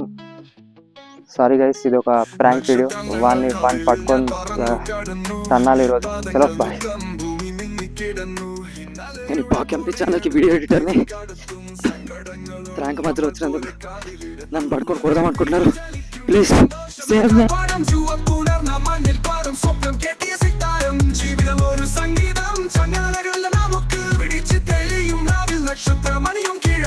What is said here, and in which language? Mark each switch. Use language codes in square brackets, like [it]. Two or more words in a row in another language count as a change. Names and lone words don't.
[en] sorry guys, [te] ఇది ఒక [en] prank video. [te] వాడిని పట్టుకొని తన్నాలి ఈరోజు. చలో బాయ్. నేను పాకెంపి ఛానల్కి [en] video editor. [te] ప్రాంక్ మధ్యలో వచ్చినందుకు నన్ను పట్టుకొని కొడదాం అనుకుంటున్నారు. [en] please save me. [ml] ജീവിതം ഒരു സംഗീതം ചങ്ങലകളിൽ നമുക്ക് പിടിച്ച് തെളിയും നാവിൽ നക്ഷത്രമണിയും